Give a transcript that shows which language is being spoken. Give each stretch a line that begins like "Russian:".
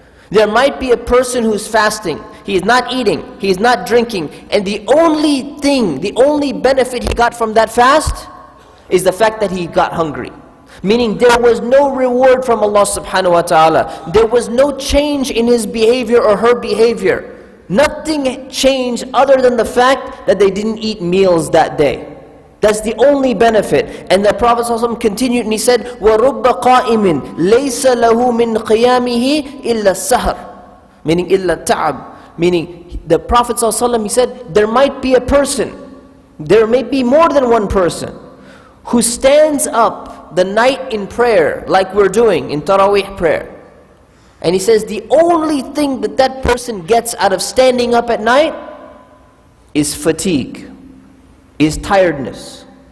English: There might be a person who's fasting. He is not eating, he is not drinking, and the only thing, the only benefit he got from that fast is the fact that he got hungry. Meaning there was no reward from Allah subhanahu wa ta'ala. There was no change in his behavior or her behavior. Nothing changed other than the fact that they didn't eat meals that day. That's the only benefit. And the Prophet ﷺ continued and he said,
Arabic: وَرُبَّ قَائِمٍ لَيْسَ لَهُ مِنْ قِيَامِهِ إِلَّا السَّهَرِ,
English: meaning
Arabic: إِلَّا التَّعَبِ.
English: Meaning the Prophet ﷺ, he said, there might be a person, there may be more than one person, who stands up the night in prayer, like we're doing in Taraweeh prayer. And he says, the only thing that that person gets out of standing up at night is fatigue, is tiredness.